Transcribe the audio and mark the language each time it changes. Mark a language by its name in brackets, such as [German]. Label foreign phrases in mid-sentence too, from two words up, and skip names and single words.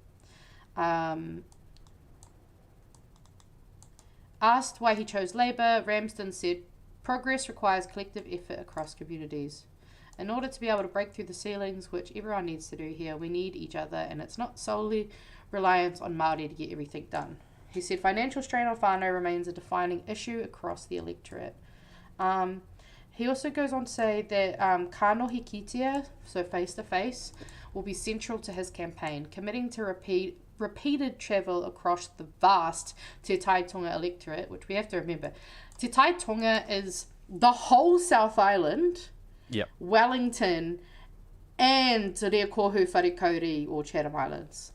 [English] Asked why he chose Labour, Ramsden said, progress requires collective effort across communities. In order to be able to break through the ceilings, which everyone needs to do here, we need each other, and it's not solely reliance on Māori to get everything done. He said financial strain on whānau remains a defining issue across the electorate. He also goes on to say that [Māori] kānohi kitea, [English] so face-to-face, will be central to his campaign, committing to repeated travel across the vast Te Tai Tonga electorate, which we have to remember. Te Tai Tonga is the whole South Island, Wellington, and Te Reo Kohu Wharekauri or Chatham Islands.